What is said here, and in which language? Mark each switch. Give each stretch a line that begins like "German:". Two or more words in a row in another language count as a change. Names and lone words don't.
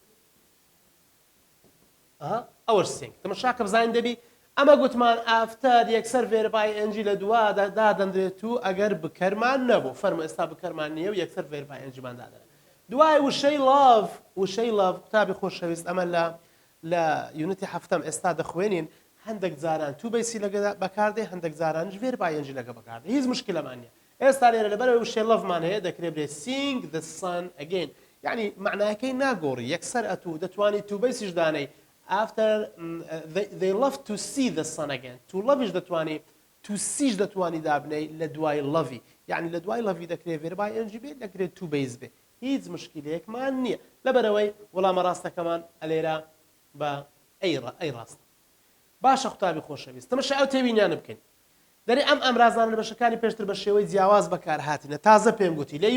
Central Kurdish: ئەوەش سینگ تەماشاکە بزانین دەبی ئەمە گوتمان ئافتەر یەکسەر
English: verb ing
Central Kurdish: لە دوادا دادەندرێت و ئەگەر بکەرمان نەبوو فەرموو ئێستا بکەرمان نییە و یەکسەر ڤێربای ئەنجیمان دادەن دوای وشەی لاڤ قوتابی خۆشەویست ئەمە لە یونیتی هەفتەم ئێستا دەخوێنین هەندێک جاران
English: to base
Central Kurdish: لەگە بەکاردێ هەندێک جارانش
English: verb ing
Central Kurdish: لەگە بەکاردێ هیچ مشکلەمان نییە ئێستا لێرە لەبەرەوەی وشەی لاڤمان هەیە دەکرێت بێت سینگ
English: the sun again
Central Kurdish: یعنی معناکەی ناگۆڕی یەکسەر ئەتوو دەتوانیت تو بیسیش دانەی
English: after they love to see the sun again to love
Central Kurdish: دەتوانی to see دەتوانی دابنەی لە دوای لەڤی یعنی لە دوای لەڤی دەکرێت
English: verb ing
Central Kurdish: بێت دەکرێت
English: to base
Central Kurdish: بێت هیچ مشکلەیەکمان نییە لەبەرەوەی وەڵامە ڕاستەکەمان ئەلێرە بە ئەی ڕاست باشە قوتابی خۆشەویست تەماشا ئەو تێبینیانە بکەین دەری ئەم ئەمرازانە بەشەکانی پێشتر بە شێوەی جیاواز بەکار هاتینە تازە پێم گوتی لە